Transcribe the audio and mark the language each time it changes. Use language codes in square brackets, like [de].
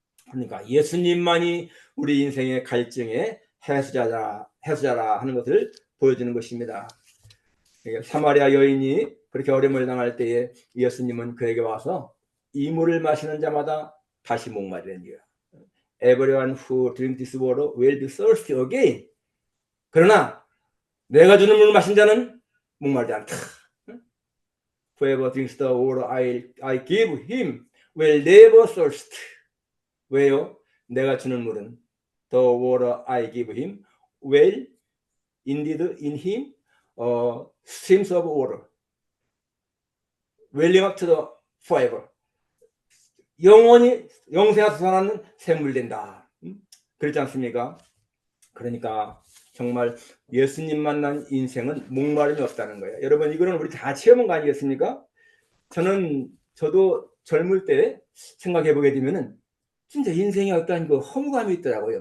[ko] 그러니까 예수님만이 우리 인생의 갈증의 해수자라 하는 것을 보여주는 것입니다. 사마리아 여인이 그렇게 어려움을 당할 때에 예수님은 그에게 와서 이 물을 마시는 자마다 다시 목마르니라. [en] Everyone who drinks this water will be thirsty again. [ko] 그러나 내가 주는 물을 마신 자는 목마르지 않다. [en] Whoever drinks the water I give him will never thirst. [ko] 왜요? 내가 주는 물은 [en] the water I give him will indeed in him streams of water welling up to the forever. [ko] 영원히 영생하서 살아나는 샘물 된다. 그렇지 않습니까? 그러니까 정말 예수님 만난 인생은 목마름이 없다는 거예요. 여러분, 이거는 우리 다 체험한 거 아니겠습니까? 저도 젊을 때 생각해 보게 되면은 진짜 인생에 어떤 그 허무감이 있더라고요.